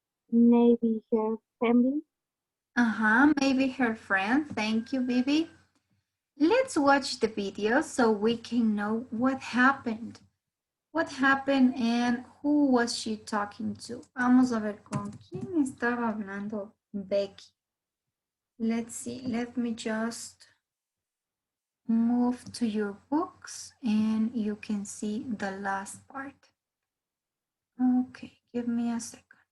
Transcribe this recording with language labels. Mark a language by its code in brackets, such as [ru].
[en] Maybe her family. Maybe her friend. Thank you, Bibi. Let's watch the video so we can know what happened. What happened and who was she talking to? [es] Vamos a ver con quién estaba hablando Becky. [en] Let's see. Let me just move to your books and you can see the last part. Okay, give me a second.